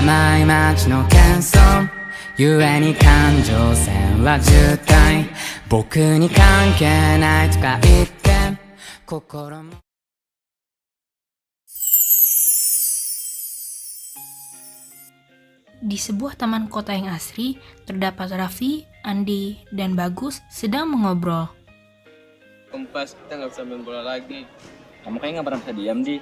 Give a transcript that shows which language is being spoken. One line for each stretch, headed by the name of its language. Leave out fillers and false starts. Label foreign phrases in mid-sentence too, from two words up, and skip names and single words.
Japanese: い街の喧騒故に感情線は渋滞僕に関係ないとか言って心も
Indonesian: Di sebuah taman kota yang asri, terdapat Raffi, Andi, dan Bagus sedang mengobrol. Kompas, kita nggak bisa main bola lagi. Kamu kayaknya nggak pernah bisa diam, Di.